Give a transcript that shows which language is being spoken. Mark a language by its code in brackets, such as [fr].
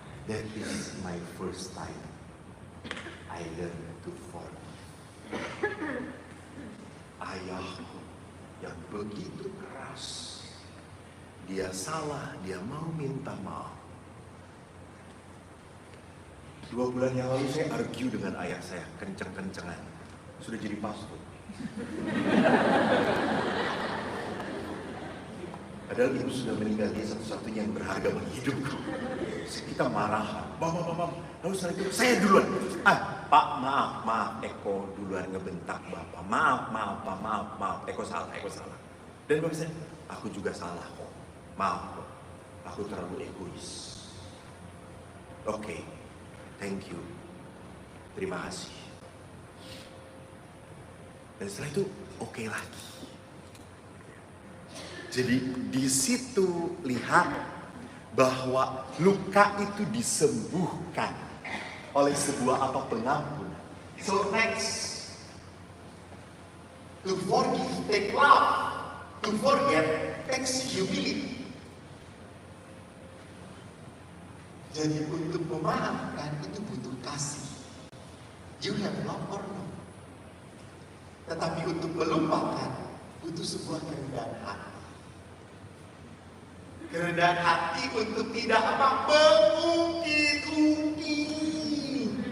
[en] That is my first time I learned to forgive. [id] Ayahku yang begitu keras, dia salah, dia mau minta maaf. 2 bulan yang lalu saya argue dengan ayah saya, kenceng-kencengan. Sudah jadi pastor. Padahal ibu sudah meninggal, dia satu-satunya yang berharga bagi hidupku. Kita marah, bam. Lalu setelah itu saya duluan. Pak, maaf, Eko duluan ngebentak Bapak. Maaf, Eko salah. Dan Bapak saya, aku juga salah kok. Maaf kok, aku terlalu egois. Oke, thank you. Terima kasih. Dan setelah itu oke lagi. Jadi di situ lihat bahwa luka itu disembuhkan oleh sebuah pengampunan. [en] So next, to forgive take love, to forget takes humility. [id] Jadi untuk memaafkan itu butuh kasih. You have love or no? Tetapi untuk melupakan butuh sebuah kerendahan hati. Kerendahan hati untuk tidak mengungkit-ungkit.